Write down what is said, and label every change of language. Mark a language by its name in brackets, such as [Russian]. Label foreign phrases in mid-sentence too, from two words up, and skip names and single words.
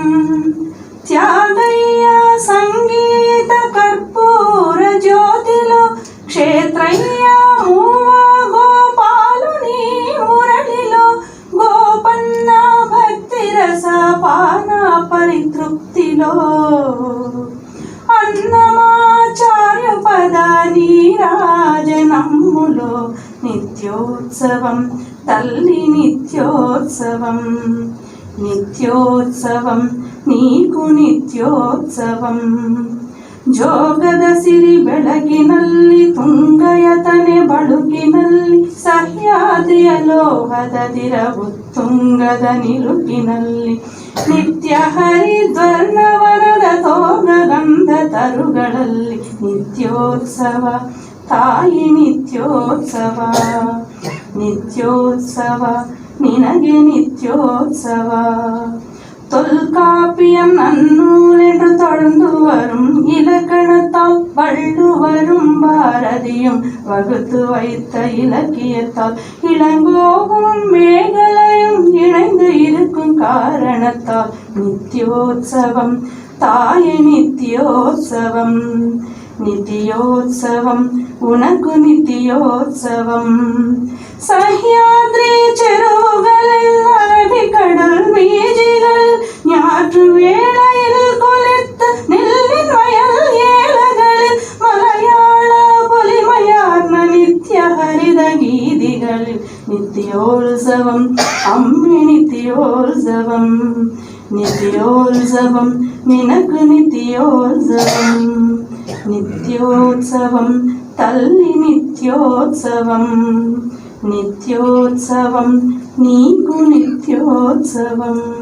[Telugu] త్యాగయ్య సంగీత కర్పూర జ్యోతిలో క్షేత్రయ్య మూవా గోపాలుని మురళిలో గోపన్న భక్తి రస పాన పరితృప్తిలో అన్నమాచార్య పదాని రాజనమ్ములో నిత్యోత్సవం తల్లి నిత్యోత్సవం, నిత్యోత్సవం నీకు [Kannada] ನಿತ್ಯೋತ್ಸವಂ ಜೋಗದ ಸಿರಿ ಬೆಳಗಿನಲ್ಲಿ ತುಂಗಯತನೆ ಬಳುಕಿನಲ್ಲಿ ಸಹ್ಯಾದ್ರಿಯ ಲೋಹದ ದಿರವು ತುಂಗದ ನಿಲುಕಿನಲ್ಲಿ ನಿತ್ಯ ಹರಿದ್ವರ್ಣವನದ ತೋಗ ಗಂಧ ತರುಗಳಲ್ಲಿ ನಿತ್ಯೋತ್ಸವ ತಾಯಿ ನಿತ್ಯೋತ್ಸವ ನಿತ್ಯೋತ್ಸವ ನಿನಗೆ [Tamil] நித்யோத்சவ தொல்காப்பியம் நன்னூலென்று தொடர்ந்து வரும் இலக்கணத்தால் வள்ளுவரும் பாரதியும் வகுத்து வைத்த இலக்கியத்தால் இளங்கோவும் மேகலையும் இணைந்து இருக்கும் காரணத்தால் நித்யோத்சவம் தாயே நித்யோத்சவம் நித்யோத்சவம் உனக்கு நித்யோத்சவம் சஹ்யாத்ரி [Malayalam] ചെറുകളിൽ അറബിക്കടൽ വീജികൾ ഞാറ്റു വേളയിൽ കൊലുത്ത നെല്ലിൻ വയൽ ഏലകളിൽ മലയാള പൊലിമയാർന്ന നിത്യഹരിത ഗീതികളിൽ നിത്യോത്സവം അമ്മി നിത്യോത്സവം നിത്യോത്സവം നിനക്ക് നിത്യോത്സവം [Telugu] నిత్యోత్సవం తల్లి నిత్యోత్సవం నిత్యోత్సవం నీకు నిత్యోత్సవం.